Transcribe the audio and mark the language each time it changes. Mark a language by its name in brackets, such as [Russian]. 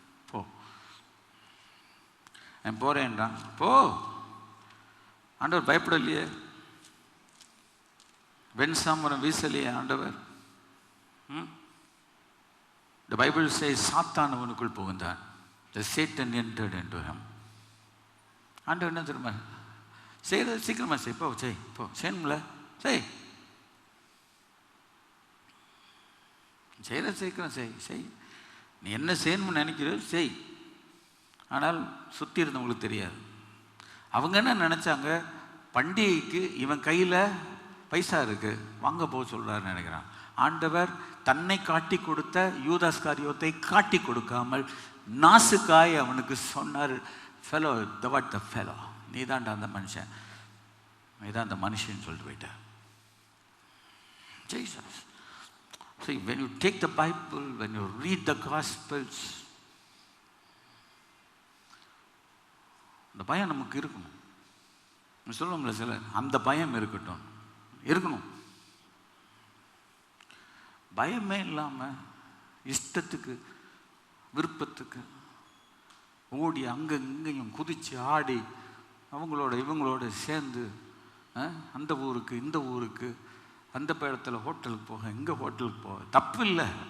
[Tamil] போ, நான் போகிறேன்றான். போ. ஆண்டவர் பயப்படலையே, வெண்சாமரம் வீசலையே ஆண்டவர். [English] The Bible says [Tamil] சாத்தான் அவனுக்குள் புகுந்தான். [English] The Satan entered into him. [Tamil] ஆண்டவர் என்ன தெரியுமா? செய்யறது சீக்கிரமா செய், போ, செய், போ, செய்யணும்ல, செய், செய்யறது சீக்கிரம் செய், செய், நீ என்ன செய்யணும்னு நினைக்கிறது செய். ஆனால் சுற்றி இருந்தவங்களுக்கு தெரியாது. அவங்க என்ன நினச்சாங்க, பண்டிகைக்கு இவன் கையில் பைசா இருக்கு, வாங்க போக சொல்கிறாருன்னு நினைக்கிறான். ஆண்டவர் தன்னை காட்டி கொடுத்த யூதாஸ் காரியத்தை காட்டி கொடுக்காமல் நாசுக்காய் அவனுக்கு சொன்னார், [English] fellow, the what the fellow, [Tamil] நீ தான்டா அந்த மனுஷன், நீ தான் அந்த மனுஷன் சொல்லிட்டு போயிட்டார். [English] Jesus. See, when you take the Bible, when you read the Gospels, [Tamil] அந்த பயம் நமக்கு இருக்கணும். சொல்லுவோம்ல சில, அந்த பயம் இருக்கட்டும், இருக்கணும். பயமே இல்லாமல் இஷ்டத்துக்கு விருப்பத்துக்கு ஓடி அங்கே இங்கேயும் குதித்து ஆடி அவங்களோட இவங்களோட சேர்ந்து அந்த ஊருக்கு இந்த ஊருக்கு, அந்த இடத்துல ஹோட்டலுக்கு போக, இங்கே ஹோட்டலுக்கு போக தப்பு இல்லை.